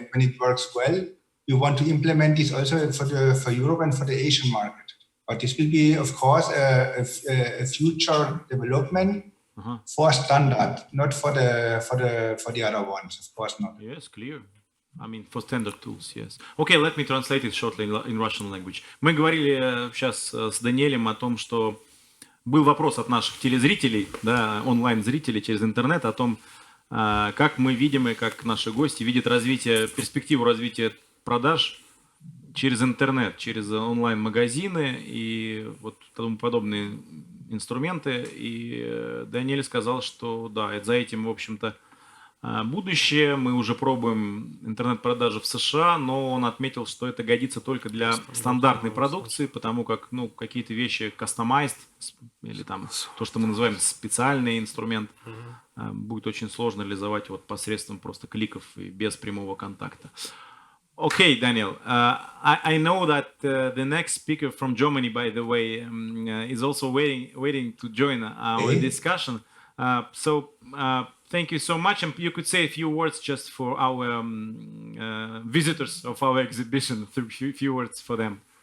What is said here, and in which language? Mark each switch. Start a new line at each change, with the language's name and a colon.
English: And when it works well, we want to implement this also for Europe and for the Asian market. But this will be, of course, a future development. For standard, not for the other ones, of course not. Yes, clear. I mean, for standard tools, yes. Okay, let me translate it shortly in Russian language.
Russian: Мы говорили сейчас с Даниэлем о том, что был вопрос от наших телезрителей, да, онлайн-зрителей через интернет о том, как мы видим и как наши гости видят перспективу развития продаж через интернет, через онлайн-магазины и вот тому подобные инструменты, и Даниэль сказал, что да, за этим, в общем-то, будущее. Мы уже пробуем интернет-продажи в США, но он отметил, что это годится только для стандартной продукции, потому как, ну, какие-то вещи customized, или там то, что мы называем специальный инструмент, будет очень сложно реализовать вот посредством просто кликов и без прямого контакта.
English: Okay, Daniel, I know that the next speaker from Germany, by the way, is also waiting to join our discussion. So thank you so much. And you could say a few words just for our visitors of our exhibition, a few words for them.